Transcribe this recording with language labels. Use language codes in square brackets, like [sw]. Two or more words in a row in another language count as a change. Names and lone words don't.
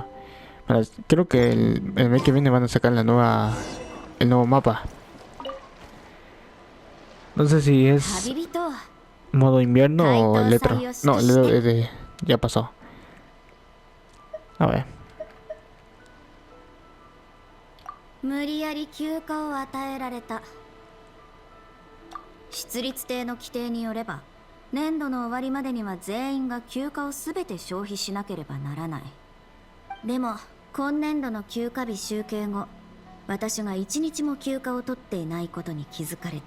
[es] bueno, creo que el mes que viene van a sacar el nuevo mapa. No sé si es 旅人 modo invierno o el otro. No, ya pasó. A ver. [ja] 無理やり休暇を与えられた。出立艇の規定によれば年度の終わりまでには全員が休暇を全て消費しなければならない。でも今年度の休暇日集計後、私が1日も休暇を取っていないことに気づかれた。